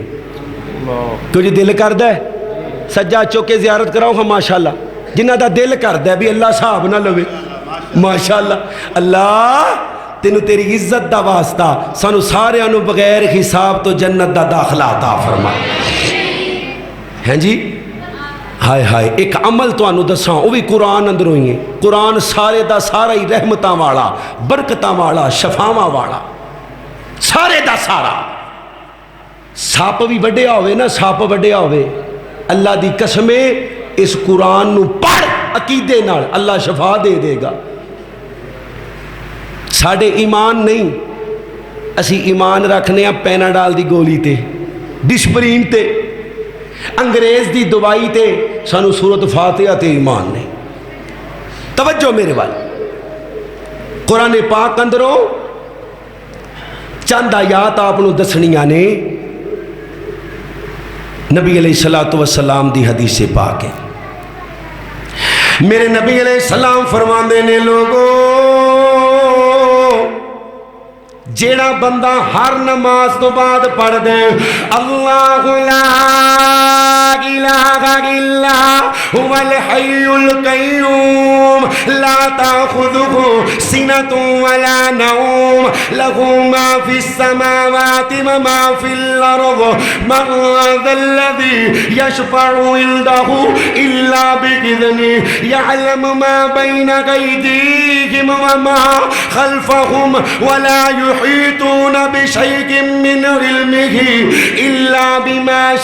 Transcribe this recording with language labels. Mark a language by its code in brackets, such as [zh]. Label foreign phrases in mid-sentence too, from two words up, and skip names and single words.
[pa] کیوں دل کر دے سجا چوکے زیارت کراؤ ہاں ماشاءاللہ، جنہ دا دل کر دے بھی اللہ صاحب نہ لوے ماشاءاللہ۔ اللہ تینوں تیری عزت دا واسطہ سانو سارے انو بغیر حساب تو جنت دا داخلہ عطا فرما۔ ہیں جی ہائے ہائے، ایک عمل تو انو دساں وہ بھی قرآن اندر ہوئی ہے۔ قرآن سارے دا سارا ہی رحمتاں والا، برکتاں والا، شفاواں والا، سارے دا سارا۔ ساپ بھی وڈیا ہوئے نا، ساپ وڈیا ہوئے، اللہ دی قسمیں اس قرآن نو پڑھ عقیدے نال اللہ شفا دے دے گا۔ ساڑھے ایمان نہیں، اسی ایمان رکھنے ہیں پیناڈال دی گولی تے، ڈسپرین تے، انگریز دی دوائی تے، سانو سورۃ فاتحہ تے ایمان نے۔ توجہ میرے وال، قرآن پاک اندروں چند آیات آپ نو دسنیاں نے، نبی [ar] علیہ السلام [pa] دی حدیث پاک ہے۔ میرے نبی [ar] علیہ السلام [pa] فرماندے نے لوگو، جیڑا بندہ ہر نماز تو بعد پڑھ دے اللہ [ar] لا الہ الا هو الحی القیوم لا تأخذہ سنۃ ولا نوم لہ ما فی السماوات وما فی الارض من ذا الذی یشفع عنده الا بإذنہ یعلم ما بین ایدیہم وما خلفہم ولا يحيطون بشيء من علمه إلا بما